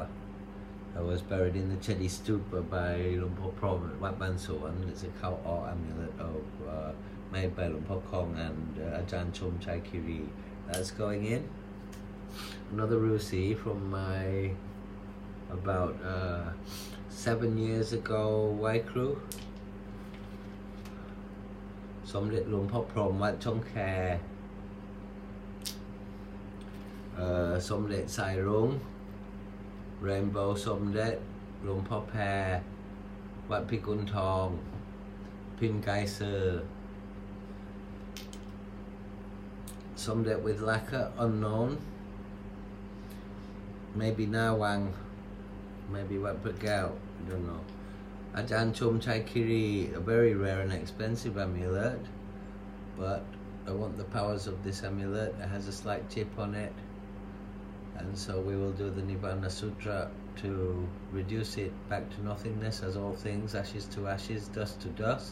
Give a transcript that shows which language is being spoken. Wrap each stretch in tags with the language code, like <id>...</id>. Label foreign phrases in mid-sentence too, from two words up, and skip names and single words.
<en>It was buried in the Chedi Stupa by Luang Por Prom at Wat Ban Suan. It's a Khao O amulet of made by Luang Por Kong and Ajahn Chum Chai Kiri. That's going in. Another Rusi from my about 7 years ago Y crew. Somdet Luang Por Prom Wat Chong Khae, Somdet Sai Rung, Rainbow Somdet Luang Por Pair, Wat Pikun Tong, Pin Gai Sir. Somdet with lacquer, unknown. Maybe Nawang, maybe Wat Pagao, I don't know. Ajahn Chum Chai Kiri, a very rare and expensive amulet, but I want the powers of this amulet. It has a slight chip on it, and so we will do the Nibbana Sutra to reduce it back to nothingness as all things, ashes to ashes, dust to dust.</en>